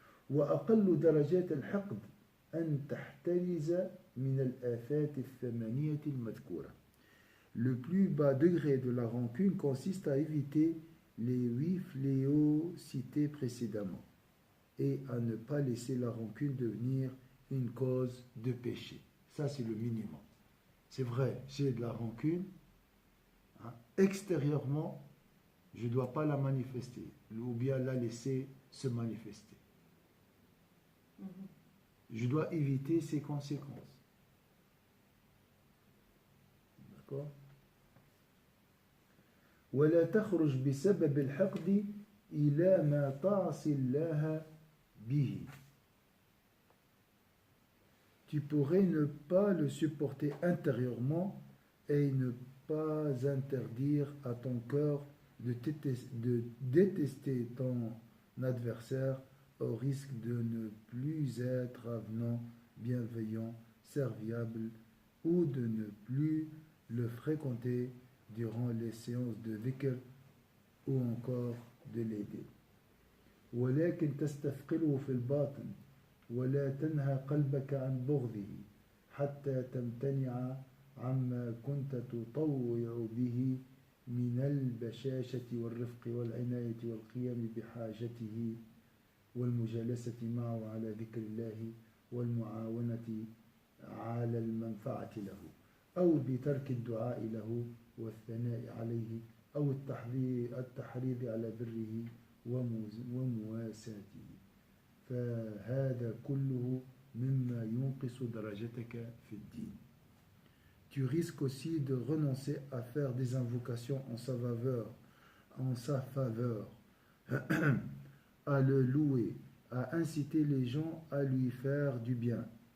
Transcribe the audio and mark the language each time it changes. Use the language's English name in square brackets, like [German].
[Arabic] وأقل درجات الحقد أن تحترز من الآفات الثمانية المذكورة. [French] Le plus bas degré de la rancune consiste à éviter les 8 fléaux cités précédemment et à ne pas laisser la rancune devenir une cause de péché. Ça, c'est le minimum. C'est vrai, j'ai de la rancune. Hein, extérieurement, je ne dois pas la manifester ou bien la laisser se manifester. Je dois éviter ses conséquences. D'accord? [Arabic] ولا تخرج بسبب الحقد إلى ما تعصي الله به. [French] Tu pourrais ne pas le supporter intérieurement et ne pas interdire à ton cœur de détester ton adversaire au risque de ne plus être avenant, bienveillant, serviable ou de ne plus le fréquenter durant les séances de dhikr ou encore de l'aider. [Arabic] ولكن تستثقله في الباطن ولا تنهى قلبك عن بغضه حتى تمتنع عما كنت تطوع به من البشاشة والرفق والعناية والقيام بحاجته والمجالسة معه على ذكر الله والمعاونة على المنفعة له. أو بترك الدعاء له والثناء عليه أو التحريض على بره ومواساته، فهذا كله مما ينقص درجتك في الدين. [French] Tu risques aussi de renoncer à faire des invocations en sa faveur, à le louer, à inciter les gens à lui faire du bien.